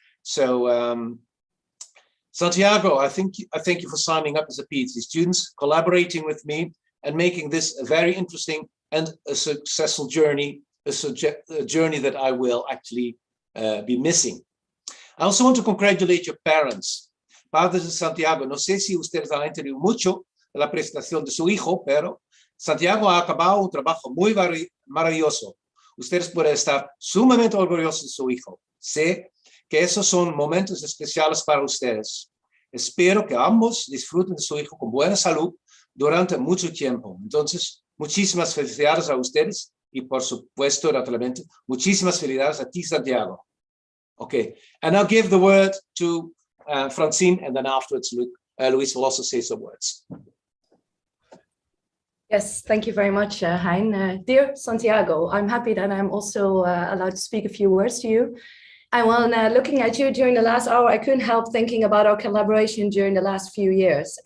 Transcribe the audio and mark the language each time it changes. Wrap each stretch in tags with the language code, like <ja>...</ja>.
<en>So Santiago, I thank you for signing up as a PhD student, collaborating with me, and making this a very interesting and a successful journey, a journey that I will actually be missing. I also want to congratulate your parents.</en> <es>Padres de Santiago, no sé si ustedes han entendido mucho de la presentación de su hijo, pero Santiago ha acabado un trabajo muy maravilloso. Ustedes pueden estar sumamente orgullosos de su hijo. Sé que esos son momentos especiales para ustedes. Espero que ambos disfruten de su hijo con buena salud durante mucho tiempo. Entonces, muchísimas felicidades a ustedes y, por supuesto, naturalmente, muchísimas felicidades a ti, Santiago.</es> <en>Okay, and I'll give the word to Francine, and then afterwards, Luis will also say some words. Yes, thank you very much, Hein. Dear Santiago, I'm happy that I'm also allowed to speak a few words to you. And when looking at you during the last hour, I couldn't help thinking about our collaboration during the last few years.</en>